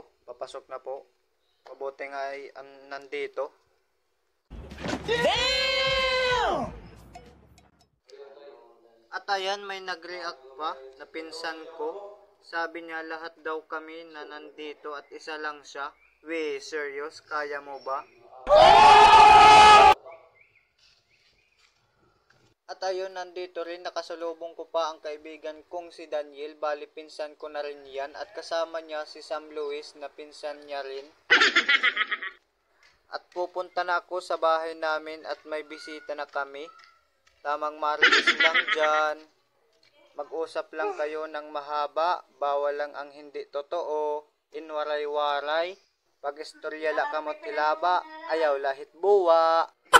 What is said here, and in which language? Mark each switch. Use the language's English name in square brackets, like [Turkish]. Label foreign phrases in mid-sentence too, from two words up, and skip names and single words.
[Filipino] Papasok na po. Mabuti nga ay nandito. [English] Damn! [Filipino] At ayan, may nag-react pa na pinsan ko. Sabi niya lahat daw kami na nandito at isa lang siya. We, serious? Kaya mo ba? At ayun, nandito rin, nakasalubong ko pa ang kaibigan kong si Daniel. Bali, pinsan ko na rin yan. At kasama niya si Sam Luis na pinsan niya rin. At pupunta na ako sa bahay namin at may bisita na kami. Tamang marites lang dyan. Mag-usap lang kayo ng mahaba. Bawal lang ang hindi totoo. [Waray] Inwaray-waray. Pag istorya la kamot tilaba, ayaw lahit buwa.